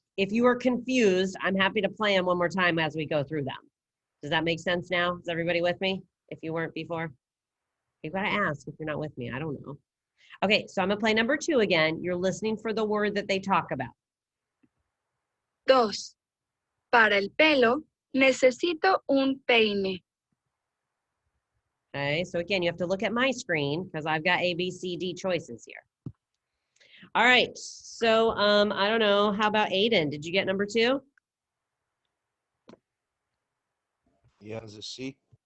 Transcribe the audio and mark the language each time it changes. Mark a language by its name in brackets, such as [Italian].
[English] If you were confused, I'm happy to play them one more time as we go through them. Does that make sense now? Is everybody with me? If you weren't before? You've got to ask if you're not with me. I don't know. Okay, so I'm going to play number 2 again. You're listening for the word that they talk about. 2. [Spanish] Para el pelo, necesito un peine. [English] Okay, so again, you have to look at my screen because I've got A, B, C, D choices here. All right, so I don't know. How about Aiden? Did you get number 2? Yeah, is it C?